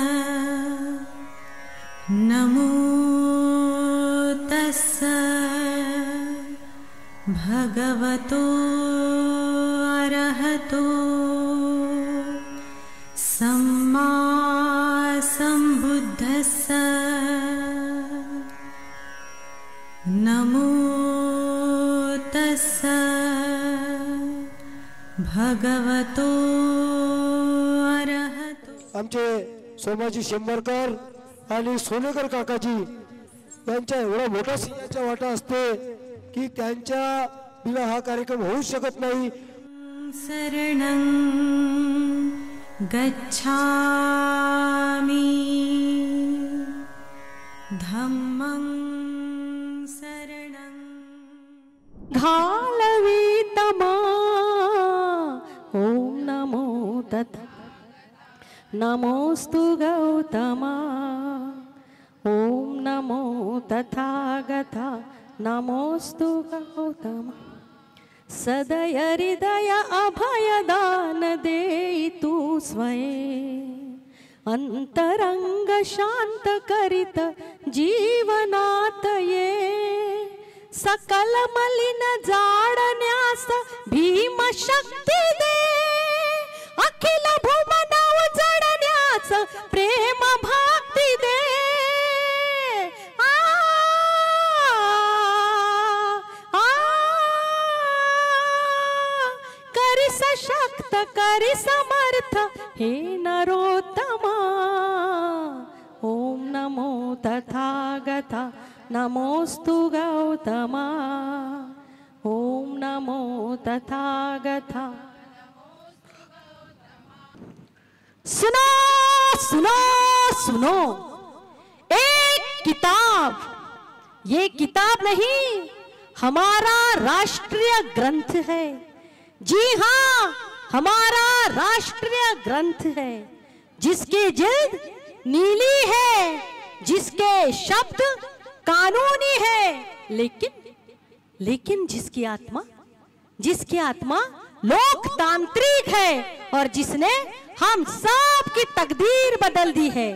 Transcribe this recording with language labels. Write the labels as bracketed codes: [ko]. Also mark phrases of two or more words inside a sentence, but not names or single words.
[pi] नमो तस्सा भगवतो अरहतो सम्मा सम्बुद्धस्सा। नमो तस्सा भगवतो अरहतो। [mr] आमचे सोमाजी शेंबरकर आणि सोनेकर काकाजी यांच्या एवढा मोठा सिंहाचा वाटा असते की त्यांच्या बिना हा कार्यक्रम होऊ शकत नाही। [pi] शरणं गच्छामि धम्मं शरणं घालवीतमा। [mr] ओम नमो तथा नमोस्तु गौतमा। ओम नमो तथागता नमोस्तु गौतमा। सदय हृदय अभयदान देतु स्वयं। अंतरंग शांत करित जीवनात ये। सकल मलिन जाडण्यास भीम शक्ती दे। अखिल भुवन उजळण्यास प्रेम भक्ती दे। करी सशक्त करी समर्थ हे नरोत्तमा। ओम नमो तथागता नमोस्तु गौतमा। ओम नमो तथागता। [hi] सुनो सुनो सुनो, एक किताब, ये किताब नहीं हमारा राष्ट्रीय ग्रंथ है। जी हाँ, हमारा राष्ट्रीय ग्रंथ है जिसकी जिल्द नीली है, जिसके शब्द कानूनी है, लेकिन जिसकी आत्मा लोकतांत्रिक है और जिसने हम सब की तकदीर बदल दी है।